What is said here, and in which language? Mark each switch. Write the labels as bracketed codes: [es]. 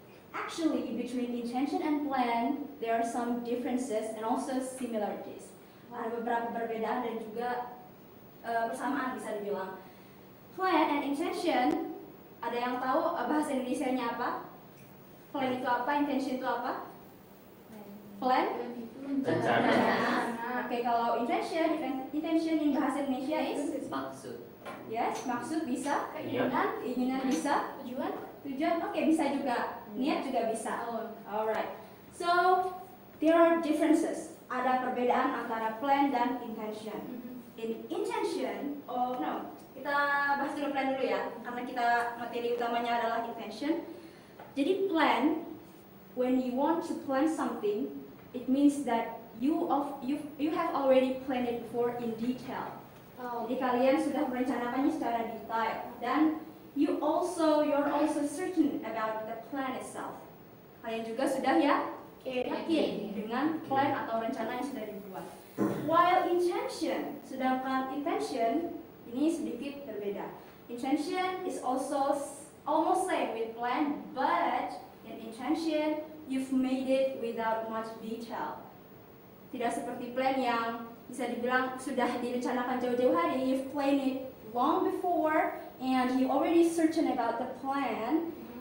[en] Actually, between intention and plan, there are some differences and also similarities. [id] Ada beberapa perbedaan dan juga persamaan bisa dibilang. [en] Plan and intention, [id] ada yang tahu bahasa Indonesianya apa? Plan itu apa? Intention itu apa? Plan? Rencana. Oke, kalau intention in bahasa Indonesia is Maksud. Yes, maksud bisa, keinginan bisa, tujuan. tujuan oke bisa juga, niat juga bisa. Oh. [en] Alright, so there are differences. [id] Ada perbedaan antara plan dan intention. [en] In intention, oh no, [id] kita bahas dulu plan dulu ya, karena kita materi utamanya adalah intention. [en] Jadi plan, when you want to plan something, it means that you have already planned it before in detail. [id] Jadi kalian sudah merencanakannya secara detail dan [en] you're also certain about the plan itself. [id] Kalian juga sudah yakin dengan plan atau rencana yang sudah dibuat. [en] While intention, [id] sedangkan intention ini sedikit berbeda. [en] Intention is also almost same with plan, but in intention you've made it without much detail. [id] Tidak seperti plan yang bisa dibilang sudah direncanakan jauh-jauh hari, [en] you've planned it long before and you already certain about the plan.